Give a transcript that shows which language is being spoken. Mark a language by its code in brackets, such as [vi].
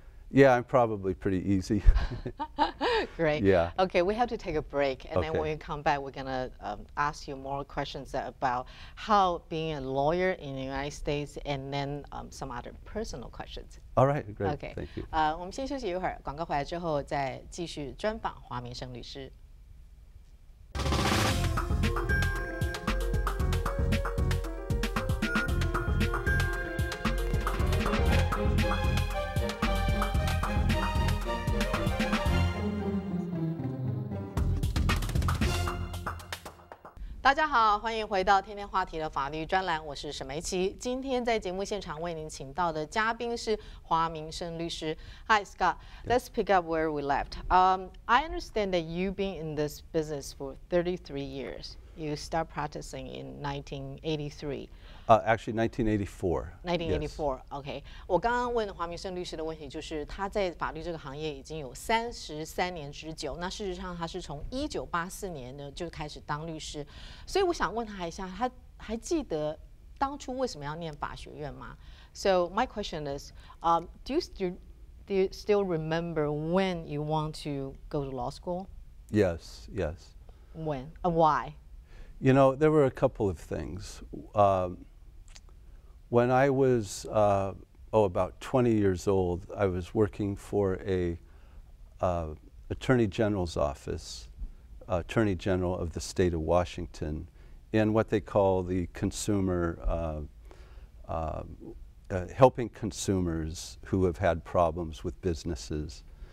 [en] Yeah, I'm probably pretty easy. Great. Yeah. Okay, we have to take a break, and then Okay. when we come back, we're going to ask you more questions about how being a lawyer in the United States, and then some other personal questions. All right, great. Okay. Thank you. [zh] 我们先休息一会儿，广告回来之后再继续专访华明胜律师。大家好，欢迎回到天天话题的法律专栏，我是沈梅琪。今天在节目现场为您请到的嘉宾是华明胜律师。 [en] Hi Scott, let's pick up where we left. I understand that you've been in this business for 33 years. You start practicing in 1983. Actually, 1984. 1984 ，OK。 [zh] 我刚刚问华明胜律师的问题，就是他在法律这个行业已经有33年之久。那事实上，他是从1984年呢就开始当律师。所以我想问他一下，他还记得当初为什么要念法学院吗？ [en] So my question is, do you still remember when you want to go to law school? Yes, yes. When and why? You know, there were a couple of things. When I was about 20 years old, I was working for a Attorney General's office, Attorney General of the state of Washington, in what they call the consumer, helping consumers who have had problems with businesses.